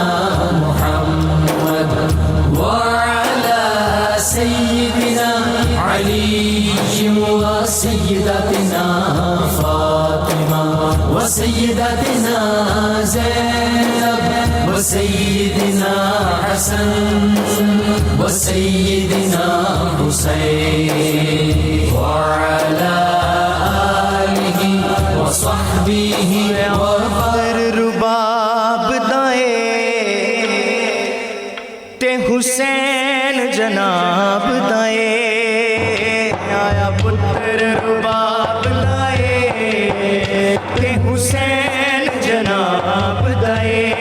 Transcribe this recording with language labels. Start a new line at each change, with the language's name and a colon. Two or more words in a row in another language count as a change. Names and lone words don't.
Arabic: محمد وعلى سيدنا علي وسيدتنا فاطمة وسيدتنا زينب وسيدنا حسن وسيدنا حسين وعلى آله وصحبه
Punjabi: رباب دائے تے حسین جناب دائے آیا پتر رباب دائے تے حسین جناب دائے